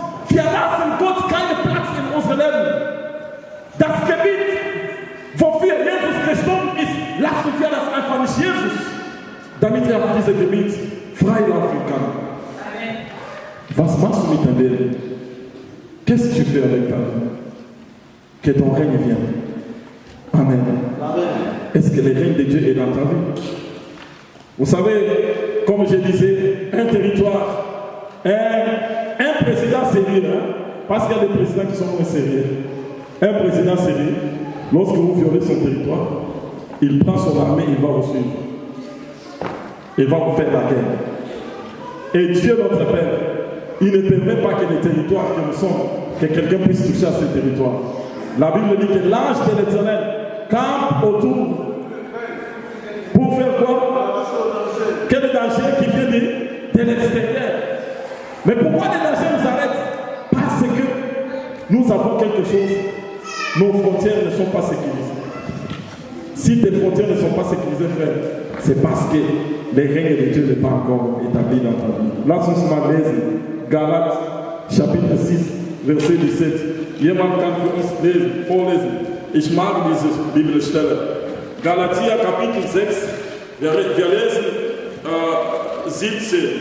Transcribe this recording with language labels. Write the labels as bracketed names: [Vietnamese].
[German] Wir lassen Gott keinen Platz in unserem Leben. Das Gebiet, wofür Jesus gestorben ist, lassen wir das einfach nicht Jesus, damit er auf diesem Gebiet frei laufen kann. Was machst du mit deinem Leben? [French] Qu'est-ce que tu fais avec ta vie? Que ton règne vienne. Amen. Est-ce que le règne de Dieu est dans ta vie? Vous savez, comme je disais, un territoire, un président sérieux, parce qu'il y a des présidents qui sont moins sérieux. Un président sérieux, lorsque vous violez son territoire, il prend son armée, il va vous suivre. Il va vous faire la guerre. Et Dieu, notre Père, il ne permet pas que les territoires que nous sommes, que quelqu'un puisse toucher à ce territoire. La Bible dit que l'ange de l'Éternel campe autour. Pour faire quoi? Quel danger qui vient de l'extérieur? Mais pourquoi les dangers nous arrêtent? Parce que nous avons quelque chose. Nos frontières ne sont pas sécurisées. Si tes frontières ne sont pas sécurisées, frère, c'est parce que le règne de Dieu n'est pas encore établi dans ta vie. [German] Lass uns mal lesen. [French] Galates, Chapitre 6, Verset 17. [German] Jemand kann für uns vorlesen. Ich mag diese Bibelstelle. Galatia, Kapitel 6, wir lesen 17.